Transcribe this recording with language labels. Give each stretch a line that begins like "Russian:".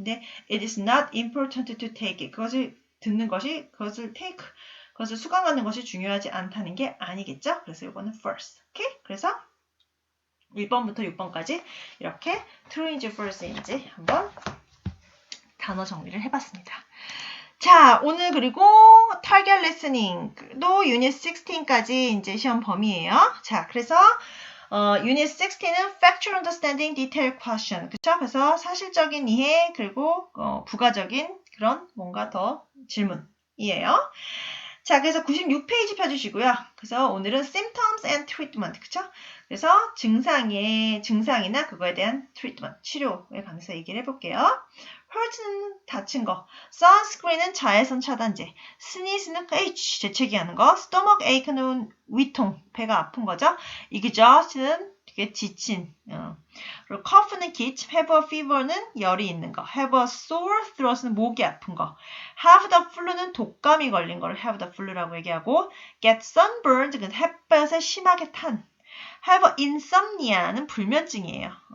English: 근데 it is not important to take it.
Korean: 그것을 듣는 것이 그것을 수강하는 것이 중요하지 않다는 게 아니겠죠? 그래서 이거는 first. 오케이? 그래서 1번부터 6번까지 이렇게 true인지 false인지 한번 단어 정리를 해봤습니다. 자, 오늘 그리고 target listening도 유닛 16까지 이제 시험 범위예요. 자, 그래서 유닛 16은
English: factual understanding, detailed question.
Korean: 그쵸? 그래서 사실적인 이해 그리고 부가적인 그런 뭔가 더 질문이에요. 자, 그래서 96페이지 펴주시고요. 그래서 오늘은
English: symptoms and treatment.
Korean: 그쵸? 그래서 증상이나 그거에 대한 treatment, 치료에 관해서 얘기를 해볼게요. hurt는 다친 거, sunscreen은 자외선 차단제, sneeze는 재채기 하는 거, stomach ache는 위통, 배가 아픈 거죠. exhaust는 되게 지친, 그리고 cough는 기침, have a fever는 열이 있는 거, have a sore throat는 목이 아픈 거, have the flu는 독감이 걸린 거를 have the flu라고 얘기하고, get sunburned, 햇볕에 심하게 탄, have insomnia는 불면증이에요.